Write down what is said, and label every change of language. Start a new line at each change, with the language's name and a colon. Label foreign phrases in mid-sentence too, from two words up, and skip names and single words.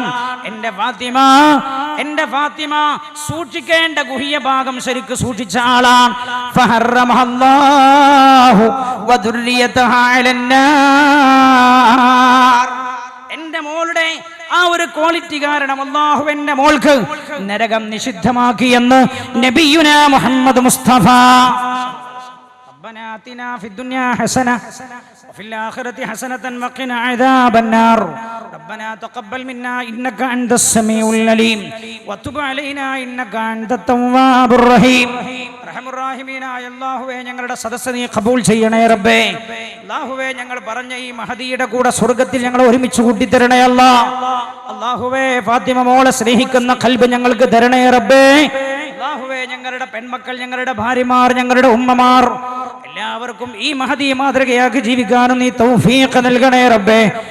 Malayalam: എന്റെ ഫാത്തിമ സൂക്ഷിക്കേണ്ട ഗുഹ്യ ഭാഗം ശരിക്കും സൂക്ഷിച്ച ആളാണ്.
Arabic: فحرمها الله وذريتها على النار.
Malayalam: എന്റെ മോളുടെ ആ ഒരു ക്വാളിറ്റി കാരണം അല്ലാഹു എന്റെ മോൾക്ക് നരകം നിഷിദ്ധമാക്കിയെന്ന് നബിയുനാ മുഹമ്മദ് മുസ്തഫ.
Arabic: ربنا آتنا في الدنيا حسنة وفي الآخرة حسنة وقنا عذاب النار ربنا تقبل منا إنك أنت السميع العليم وتب علينا إنك أنت التواب الرحيم
Malayalam: റഹ്മാനായ അല്ലാഹുവേ, ഞങ്ങളുടെ സദസ്സ് നീ ഖബൂൽ ചെയ്യണേ റബ്ബേ. അല്ലാഹുവേ, ഞങ്ങൾ പറഞ്ഞ ഈ മഹദിയുടെ കൂടെ സ്വർഗ്ഗത്തിൽ ഞങ്ങൾ ഒരുമിച്ച് കൂട്ടിത്തരണേ അല്ലാഹുവേ. ഫാത്തിമ മോളെ സ്നേഹിക്കുന്ന ഖൽബ് ഞങ്ങൾക്ക് തരണേ റബ്ബേ. അല്ലാഹുവേ, ഞങ്ങളുടെ പെൺമക്കൾ, ഞങ്ങളുടെ ഭാര്യമാർ, ഞങ്ങളുടെ ഉമ്മമാർ എല്ലാവർക്കും ഈ മഹദി മാതൃകയാക്കി ജീവിക്കാനും നീ തൗഫീഖ് നൽകണേ റബ്ബേ.